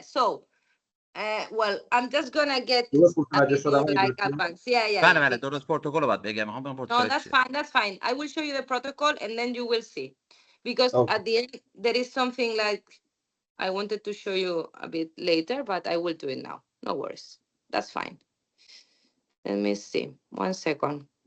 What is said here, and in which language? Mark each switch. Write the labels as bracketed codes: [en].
[en] So, well, I'm just gonna get like advanced. [fa] بله درست پروتکل رو باید بگم. [en] No, that's fine. I will show you the protocol and then you will see. Because at the end, there is something like I wanted to show you a bit later, but I will do it now. No worries. That's fine. Let me see. 1 second.